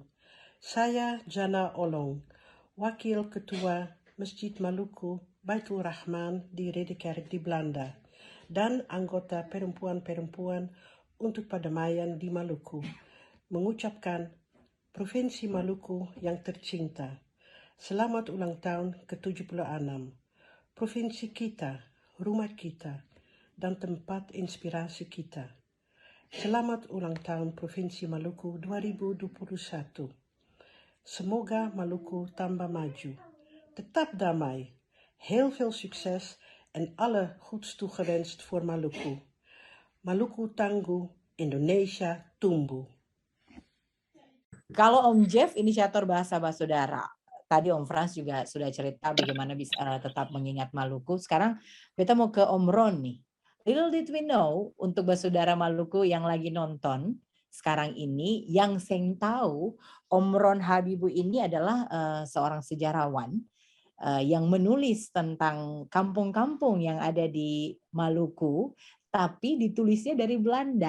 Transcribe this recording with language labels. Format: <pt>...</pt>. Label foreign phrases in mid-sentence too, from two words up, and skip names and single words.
<id>Saya Jana Olong, Wakil Ketua Masjid Maluku Baitul Rahman di Ridderkerk di Belanda, dan anggota perempuan-perempuan untuk perdamaian di Maluku, mengucapkan Provinsi Maluku yang tercinta, selamat ulang tahun ke-76. Provinsi kita, rumah kita, dan tempat inspirasi kita. Selamat ulang tahun Provinsi Maluku 2021. Semoga Maluku tambah maju, tetap damai,</id> <nl>heel veel succes en alle goeds toegewenst voor Maluku.</nl> <id>Maluku tangguh, Indonesia tumbuh. Kalau Om Jeff, inisiator Bahasa Basudara, tadi Om Frans juga sudah cerita bagaimana bisa tetap mengingat Maluku. Sekarang kita mau ke Om Ron nih.</id> <en>Little did we know,</en> <id>untuk Basudara Maluku yang lagi nonton sekarang ini, yang saya tahu Om Ron Habibu ini adalah seorang sejarawan yang menulis tentang kampung-kampung yang ada di Maluku, tapi ditulisnya dari Belanda.</id>